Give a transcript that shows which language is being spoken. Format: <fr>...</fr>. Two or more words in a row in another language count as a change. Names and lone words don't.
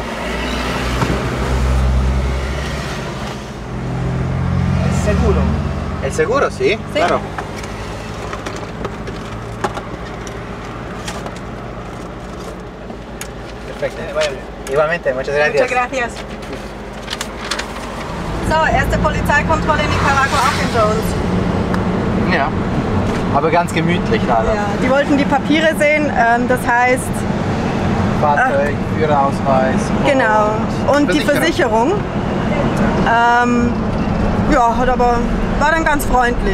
<es>¿Es seguro? ¿El seguro? Sí. Sí. Claro. Perfecto. Igualmente, muchas gracias. Muchas gracias.</es> <de>So, erste Polizeikontrolle in Nicaragua auch in Jones. Ja, aber ganz gemütlich leider. Ja, die wollten die Papiere sehen, das heißt... Fahrzeug, Führerausweis. Genau, und die Versicherung. Ja, war dann ganz freundlich.</de>